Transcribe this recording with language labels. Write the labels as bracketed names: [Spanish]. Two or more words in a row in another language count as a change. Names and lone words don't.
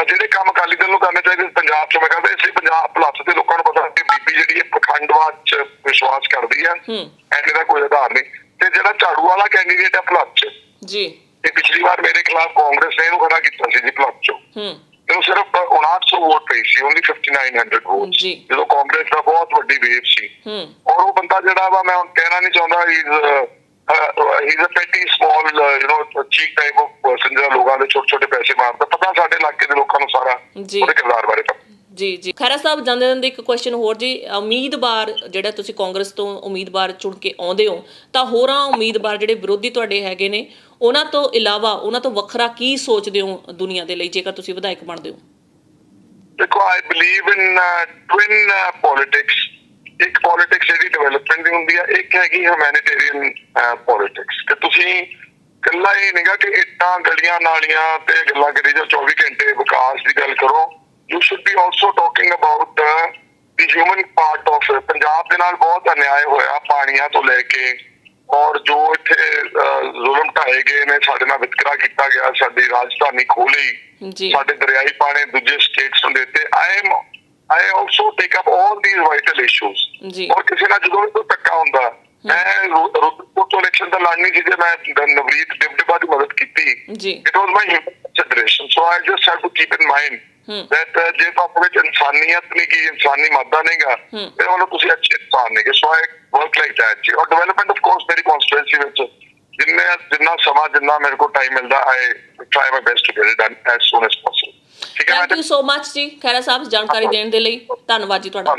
[Punjabi] ਜਿਹੜੇ ਕੰਮ ਅਕਾਲੀ ਦਲ ਨੂੰ ਕਰਨੇ ਚਾਹੀਦੇ ਪੰਜਾਬ 'ਚ ਮੈਂ ਕਹਿੰਦਾ, ਇਸ ਲਈ ਪੰਜਾਬ ਭੁਲੱਥ ਦੇ ਲੋਕਾਂ ਨੂੰ ਪਤਾ ਕਿ ਬੀਬੀ ਜਿਹੜੀ ਹੈ ਪਖੰਡਵਾਦ 'ਚ ਵਿਸ਼ਵਾਸ ਕਰਦੀ ਹੈ, ਐਨੇ ਦਾ ਕੋਈ ਆਧਾਰ ਨਹੀਂ। ਤੇ ਜਿਹੜਾ ਝਾੜੂ ਵਾਲਾ ਕੈਂਡੀਡੇਟ ਹੈ ਭੁਲੱਥ 'ਚ ਜੀ, ਇਹ ਪਿਛਲੀ ਵਾਰ ਮੇਰੇ ਖਿਲਾਫ ਕਾਂਗਰਸ ਨੇ ਇਹਨੂੰ ਖੜਾ ਕੀਤਾ ਸੀ ਜੀ ਭੁਲੱਥ 'ਚੋਂ। ਇਹਨੂੰ ਸਿਰਫ 5900 ਵੋਟ ਪਈ ਸੀ, ਓਨਲੀ 5900 ਵੋਟ, ਜਦੋਂ ਕਾਂਗਰਸ ਦਾ ਬਹੁਤ ਵੱਡੀ ਵੇਵ ਸੀ। ਔਰ ਉਹ ਬੰਦਾ ਜਿਹੜਾ ਵਾ, ਮੈਂ ਹੁਣ ਕਹਿਣਾ ਨਹੀਂ ਚਾਹੁੰਦਾ, [English] he's a petty small cheap type of person [Punjabi] ਜਿਹੜਾ ਲੋਕਾਂ ਦੇ ਛੋਟੇ ਪੈਸੇ ਮਾਰਦਾ। ਪਤਾ ਸਾਡੇ ਇਲਾਕੇ ਦੇ ਲੋਕਾਂ ਨੂੰ ਸਾਰਾ ਉਹਦੇ ਕਿਰਦਾਰ ਬਾਰੇ ਪਤਾ। ਜੀ। ਖਹਿਰਾ ਸਾਹਿਬ, ਜਾਂਦੇ ਇੱਕ ਕੁਐਸਚਨ ਹੋਰ ਜੀ। ਉਮੀਦਵਾਰ ਜਿਹੜਾ ਤੁਸੀਂ ਕਾਂਗਰਸ ਤੋਂ ਉਮੀਦਵਾਰ ਚੁਣ ਕੇ ਆਉਂਦੇ ਹੋ, ਤਾਂ ਹੋਰਾਂ ਉਮੀਦਵਾਰ ਜਿਹੜੇ ਵਿਰੋਧੀ ਤੁਹਾਡੇ ਹੈਗੇ ਨੇ, ਉਹਨਾਂ ਤੋਂ ਇਲਾਵਾ ਉਹਨਾਂ ਤੋਂ ਵੱਖਰਾ ਕੀ ਸੋਚਦੇ ਹੋ ਦੁਨੀਆ ਦੇ ਲਈ ਜੇਕਰ ਤੁਸੀਂ ਵਿਧਾਇਕ ਬਣਦੇ ਹੋ? [English] ਦੇਖੋ, I believe in twin politics. [Punjabi] ਇੱਕ ਪੋਲਿਟਿਕਸ ਜਿਹੜੀ ਡਿਵੈਲਪਮੈਂਟ ਦੀ ਹੁੰਦੀ ਹੈ, ਇੱਕ ਹੈਗੀ [English] humanitarian politics. [Punjabi] ਤੇ ਤੁਸੀਂ ਇਕੱਲਾ ਇਹ ਨਹੀਂਗਾ ਕਿ ਇੱਟਾਂ ਗਲੀਆਂ ਨਾਲੀਆਂ ਤੇ ਗੱਲਾਂ ਕਰੀ ਜਾਓ 24 ਘੰਟੇ, ਵਿਕਾਸ ਦੀ ਗੱਲ ਕਰੋ। [English] You should be also talking about the human part of it. [Punjabi] ਪੰਜਾਬ ਦੇ ਨਾਲ ਬਹੁਤ ਅਨਿਆਏ ਹੋਇਆ ਪਾਣੀਆਂ ਤੋਂ ਲੈ ਕੇ, ਔਰ ਜੋ ਇੱਥੇ ਜ਼ੁਲਮ ਢਾਏ ਗਏ ਨੇ, ਸਾਡੇ ਨਾਲ ਵਿਤਕਰਾ ਕੀਤਾ ਗਿਆ, ਸਾਡੀ ਰਾਜਧਾਨੀ ਖੋਹ ਲਈ, ਸਾਡੇ ਦਰਿਆਈ ਪਾਣੀ ਦੂਜੇ ਸਟੇਟਸ ਨੂੰ ਦਿੱਤੇ। [English] I also take up all these vital issues. [Punjabi] ਔਰ ਕਿਸੇ ਨਾਲ ਜਦੋਂ ਵੀ ਕੋਈ ਧੱਕਾ ਹੁੰਦਾ, ਮੈਂ ਰੁੱਤਪੁਰ ਤੋਂ ਇਲੈਕਸ਼ਨ ਤਾਂ ਲੜਨੀ ਸੀ, ਮੈਂ ਨਵਰੀਤ ਡਿਬਡਿਬਾ ਦੀ ਮਦਦ ਕੀਤੀ। [English] It was my consideration, so I just have to keep in mind that [Punjabi] ਜੇ ਤੁਹਾਡੇ ਵਿੱਚ ਇਨਸਾਨੀਅਤ ਨਹੀਂ ਗੀ, ਇਨਸਾਨੀ ਮਾਦਾ ਨਹੀਂਗਾ, ਇਹ ਵੱਲੋਂ ਤੁਸੀਂ ਅੱਛੇ ਇਨਸਾਨ ਨੇਗੇ। [English] So I work like that ਜੀ। ਔਰ development of course [Punjabi] ਮੇਰੀ ਕਨਸਟੀਟੂਐਂਸੀ ਵਿੱਚ ਜਿੰਨਾ ਸਮਾਂ ਜਿੰਨਾ ਮੇਰੇ ਕੋਲ ਟਾਈਮ ਮਿਲਦਾ, [English] I try my best to get it done as soon as possible. [Punjabi] ਠੀਕ ਹੈ [English] thank you so much [Punjabi] ਜੀ ਖਹਿਰਾ ਸਾਹਿਬ, ਜਾਣਕਾਰੀ ਦੇਣ ਦੇ ਲਈ ਧੰਨਵਾਦ ਜੀ ਤੁਹਾਡਾ।